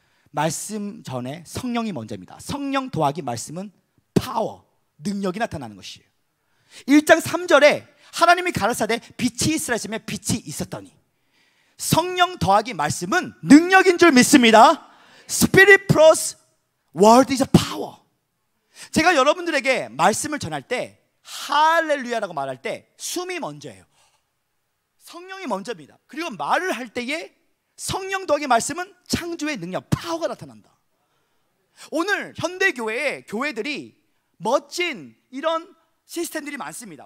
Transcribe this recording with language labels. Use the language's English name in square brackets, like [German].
[Korean] 말씀 전에 성령이 먼저입니다. 성령 더하기 말씀은 파워, 능력이 나타나는 것이에요. 1장 3절에 하나님이 가라사대 빛이 있으라 하시며 빛이 있었더니, 성령 더하기 말씀은 능력인 줄 믿습니다. [English] Spirit plus word is a power. [Korean] 제가 여러분들에게 말씀을 전할 때 할렐루야라고 말할 때 숨이 먼저예요. 성령이 먼저입니다. 그리고 말을 할 때에 성령 더하기 말씀은 창조의 능력, 파워가 나타난다. 오늘 현대교회에 교회들이 멋진 이런 시스템들이 많습니다.